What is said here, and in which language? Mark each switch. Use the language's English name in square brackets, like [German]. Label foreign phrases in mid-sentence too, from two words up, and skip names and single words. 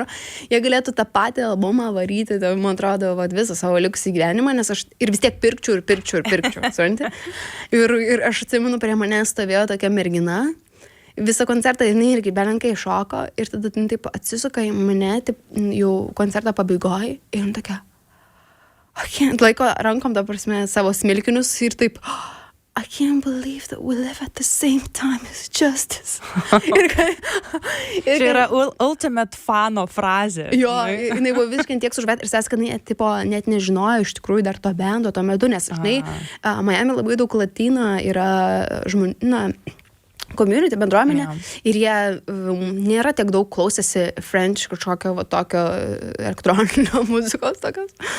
[Lithuanian] Jie galėtų tą patį albumą varyti, tai, man atrodo, va, visą savo likusį gyvenimą, nes aš ir vis tiek pirkčiau, supranti. Ir aš atsimenu, prie mane stovėjo tokia mergina, visą koncertą jinai irgi belenkai šoko ir tada taip atsisuka į mane, taip, jau koncerto pabaigoje ir jin tokia, laiko rankom, ta prasme, savo smilkinius ir taip, [English] I can't believe that we live at the same time as Justice. [Lithuanian] Čia yra ultimate fano frazė. Jo, jinai buvo visiškai tiek sužvėt ir sės, kad jinai tipo, net nežinojo iš tikrųjų dar to bendo tuo metu, nes, žinai, Miami labai daug latino yra žmonių, community, bendruomenė, ir jie nėra tiek daug klausėsi French kažkokio va, tokio elektroninio muzikos tokios.